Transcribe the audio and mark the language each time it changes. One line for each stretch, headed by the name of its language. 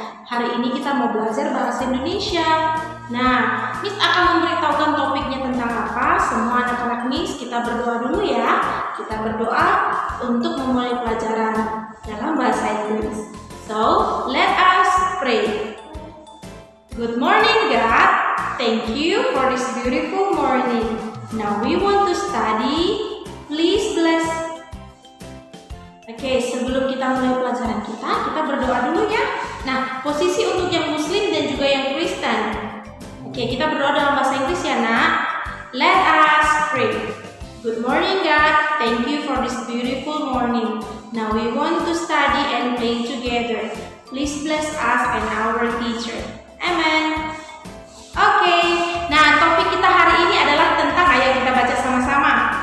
Indonesian: Hari ini kita mau belajar bahasa Indonesia. Nah, Miss akan memberitahukan topiknya tentang apa. Semua anak-anak Miss, kita berdoa dulu ya. Kita berdoa untuk memulai pelajaran dalam bahasa Inggris.
English: So, let us pray. Good morning God, thank you for this beautiful morning. Now we want to study. Please bless.
Indonesian: Oke, sebelum kita mulai pelajaran kita berdoa dulu ya. Nah, posisi untuk yang Muslim dan juga yang Kristen. Oke, kita berdoa dalam bahasa Inggris ya nak.
English: Let us pray. Good morning God, thank you for this beautiful morning. Now we want to study and play together. Please bless us and our teacher. Amen.
Indonesian: Oke, nah topik kita hari ini adalah tentang, ayo kita baca sama-sama.